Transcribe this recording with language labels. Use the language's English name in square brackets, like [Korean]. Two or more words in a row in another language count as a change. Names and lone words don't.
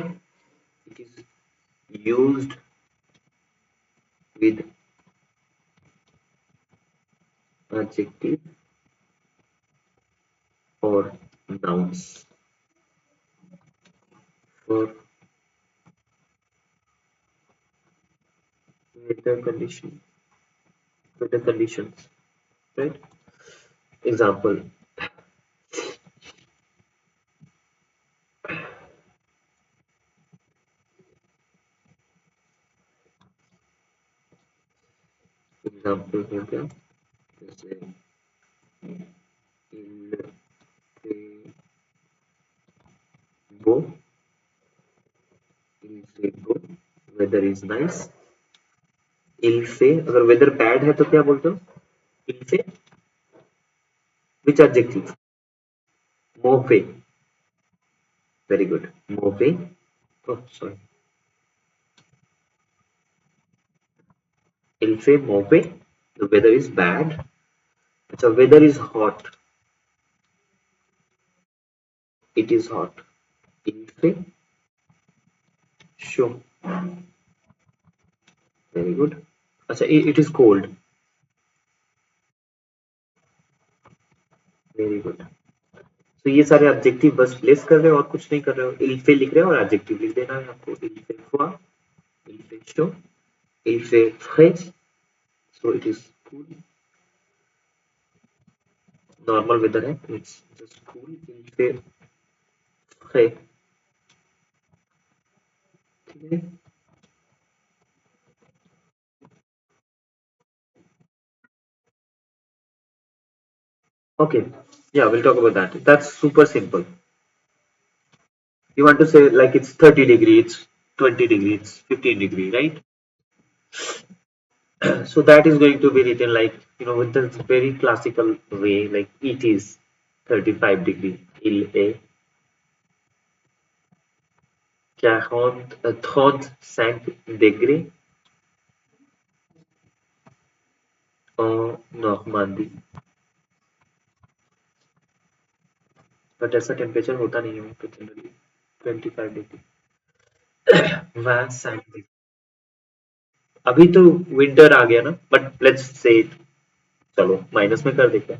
[English] It is used with adjective or nouns for weather condition, weather conditions, right? Example. Example [Hindi] हो गया जैसे [French] il fait beau, il fait beau, [English] weather is nice. [French] Il fait [Hindi] अगर [English] weather bad [Hindi] है तो क्या बोलते हो? [French] Il fait [English] which adjective? Mauvais. Very good. [French] Mauvais. [English] Oh, sorry. [French] Il fait mauvais. [English] The weather is bad. The weather is hot. It is hot. [French] Il fait chaud. [English] Very good. अच्छा, it is cold. Very good. [Hindi] तो ये सारे एडजेक्टिव बस प्लेस कर रहे हो और कुछ नहीं कर रहे हो. [French] Il fait [Hindi] लिख रहे हो और एडजेक्टिव लिख देना है आपको. [French] Il fait froid. Il fait chaud. Il fait frais. [English] So it is cool. Normal weather है. It's just cool. [French] Il fait frais. [Hindi] ठीक है. [English] Okay. Yeah, we'll talk about that. That's super simple. You want to say like it's 30 degrees, 20 degrees, 15 degree, right? So that is going to be written like, with this very classical way, like it is 35 degree. [French] Il est 35 degrés en Normandie. [Hindi] बट ऐसा टेम्परेचर होता नहीं है वहाँ पे जनरली. 25 डिग्री. वहाँ सैंड. अभी तो विंटर आ गया ना, [English] but let's say [Hindi] चलो माइनस में कर देते हैं.